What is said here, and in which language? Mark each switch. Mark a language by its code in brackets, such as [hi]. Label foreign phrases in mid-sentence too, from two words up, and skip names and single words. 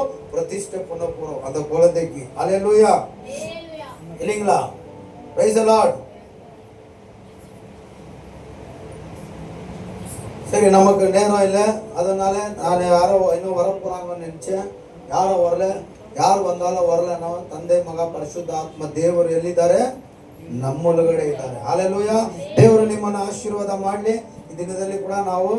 [ta] பிரதிஷ்டை பண்ண போறோம் அந்த குழந்தைக்கு. அல்லேலூயா, இல்லைங்களா? [en] Praise the Lord. [ta] சரி, நமக்கு நேரம் இல்லை, அதனால நான் யாரோ இன்னும் வர போறாங்கன்னு நினைச்சேன். யாரும் வரல. [kn] ಯಾರು ಬಂದಾಲೋ ವರಲ್ಲ, ನಾವು ತಂದೆ ಮಗ ಪರಿಶುದ್ಧ ಆತ್ಮ ದೇವರು ಎಲ್ಲಿದ್ದಾರೆ? ನಮ್ಮೊಳಗಡೆ ಇದ್ದಾರೆ. ಹಲ್ಲೆಲೂಯಾ. ದೇವರು ನಿಮ್ಮನ್ನು ಆಶೀರ್ವಾದ ಮಾಡಲಿ. ಈ ದಿನದಲ್ಲಿ ಕೂಡ ನಾವು